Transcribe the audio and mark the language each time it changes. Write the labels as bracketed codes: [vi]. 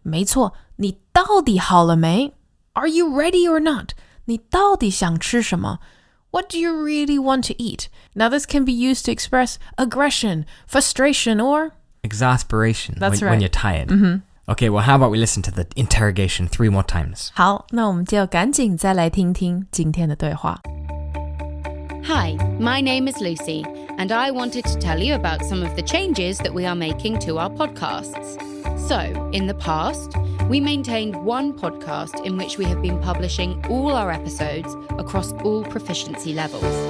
[zh] 没错，你到底好了没? [en] Are you ready or not? [zh] 你到底想吃什么? [en] What do you really want to eat? Now this can be used to express aggression, frustration, or Exasperation. That's when right. you're tired. Okay, well, how about we listen to the interrogation 3 more times? [zh] 好，那我们就赶紧再来听听今天的对话。 [en] Hi, my name is Lucy, and I wanted to tell you about some of the changes that we are making to our podcasts. So, in the past, we maintained one podcast in which we have been publishing all our episodes across all proficiency levels.